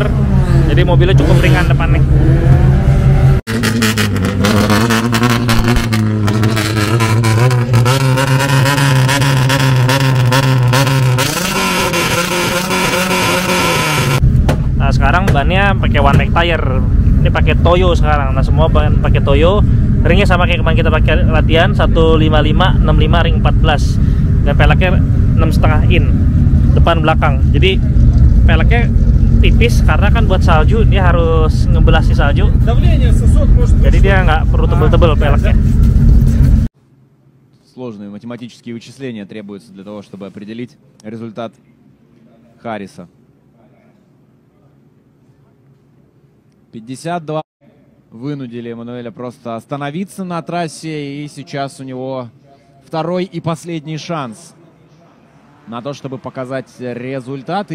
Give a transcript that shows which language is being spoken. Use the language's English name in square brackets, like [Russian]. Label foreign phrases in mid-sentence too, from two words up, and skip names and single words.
[Indonesian] Jadi mobilnya cukup ringan depan nih. Nah, sekarang bannya pakai [English] one make tire. [Indonesian] Ini pakai Toyo sekarang. Nah, semua ban pakai Toyo. Ringnya sama kayak kemarin kita pakai latihan, 155 65 ring 14. Dan peleknya 6,5 in depan belakang. Jadi peleknya tipis karena kan buat salju dia harus ngebelah si salju. Jadi dia nggak perlu tebel-tebel peleknya. [Russian] Сложные математические вычисления требуются для того, чтобы определить результат Харриса. 52 вынудили Эммануэля просто остановиться на трассе, и сейчас у него второй и последний шанс на то, чтобы показать результат.